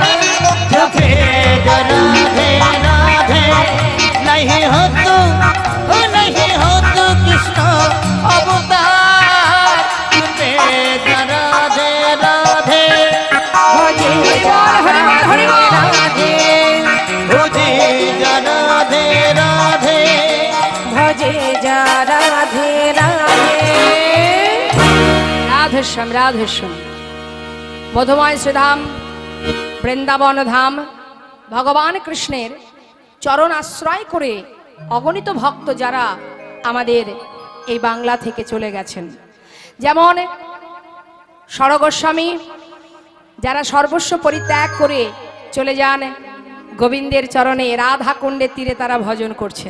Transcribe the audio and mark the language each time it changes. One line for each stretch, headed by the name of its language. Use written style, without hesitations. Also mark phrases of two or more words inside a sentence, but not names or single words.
Hindi: जपे जा राधे राधे, नहीं हो तो कृष्ण अवतार। जपे जा राधे राधे। भजे जा हरि बोल, राधे भजे जा राधे राधे। भजे जा राधे राधे।
Bangla: রাধেশ্যাম রাধেশ্যাম। মধুময় শ্রীধাম বৃন্দাবন ধাম ভগবান কৃষ্ণের চরণ আশ্রয় করে অগণিত ভক্ত যারা আমাদের এই বাংলা থেকে চলে গেছেন, যেমন সরগোস্বামী, যারা সর্বস্ব পরিত্যাগ করে চলে যান গোবিন্দের চরণে, রাধা কুণ্ডের তীরে তারা ভজন করছেন।